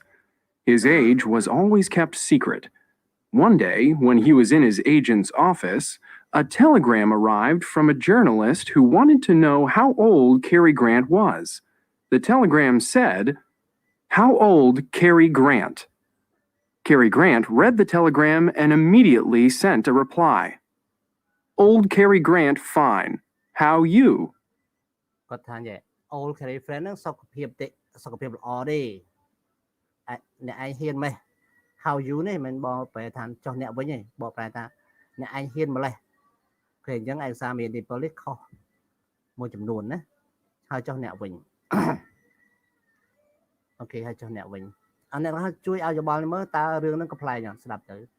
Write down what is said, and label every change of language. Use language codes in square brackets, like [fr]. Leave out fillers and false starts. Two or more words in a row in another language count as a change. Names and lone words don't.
[en] His age was always kept secret. One day, when he was in his agent's office, a telegram arrived from a journalist who wanted to know how old Cary Grant was. The telegram said, "How old Cary Grant?" Cary Grant read the telegram and immediately sent a reply. Old Cary Grant fine. How you? [km] គាត់ថាយ៉ាង [en] old Cary friend [km] ហ្នឹងសុខភាពល្អទេអ្នកឯងហ៊ានម៉េះ [en] how you [km] នេះមិនបកប្រែថាចុះអ្នកវិញទេបកប្រែថាអ្នកឯងហ៊ានម្លេះគឺអញ្ចឹងឯកសារមានទីពលនេះខុសមួយចំនួនណាហើយចុះអ្នកវិញ អូខេហើយចុះអ្នកវិញអាអ្នកហ្នឹងជួយឲ្យយោបល់មើលតើរឿងហ្នឹងកំប្លែងអត់ស្ដាប់ទៅ